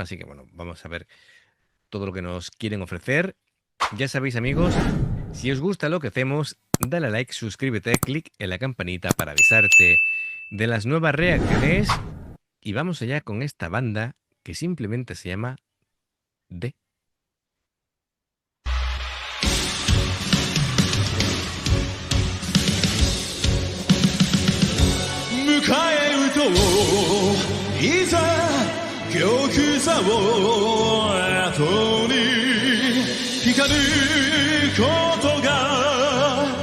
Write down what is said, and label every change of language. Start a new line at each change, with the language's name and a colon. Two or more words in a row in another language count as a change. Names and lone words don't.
Spanish: Así que bueno, vamos a ver todo lo que nos quieren ofrecer. Ya sabéis, amigos, si os gusta lo que hacemos, dale a like, suscríbete, clic en la campanita para avisarte de las nuevas reacciones. Y vamos allá con esta banda que simplemente se llama D.
Japanese: 迎え撃とういざ玉座を後に光ることが